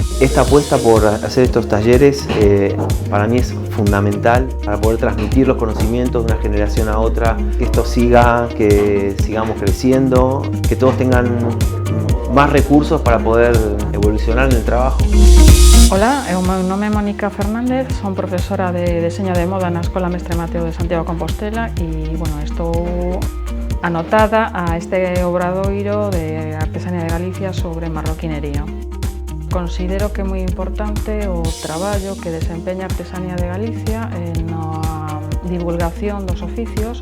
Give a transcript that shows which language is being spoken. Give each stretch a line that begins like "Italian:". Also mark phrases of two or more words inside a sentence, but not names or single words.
Spanish: Esta apuesta por hacer estos talleres para mí es fundamental para poder transmitir los conocimientos de una generación a otra, que esto siga, que sigamos creciendo, que todos tengan más recursos para poder evolucionar en el trabajo.
Galician: Hola, o meu nome é Mónica Fernández, son profesora de Deseño de Moda na Escola Mestre Mateo de Santiago de Compostela e, estou anotada a este obradoiro de Artesanía de Galicia sobre marroquinería. Considero que é moi importante o traballo que desempeña Artesanía de Galicia na divulgación dos oficios.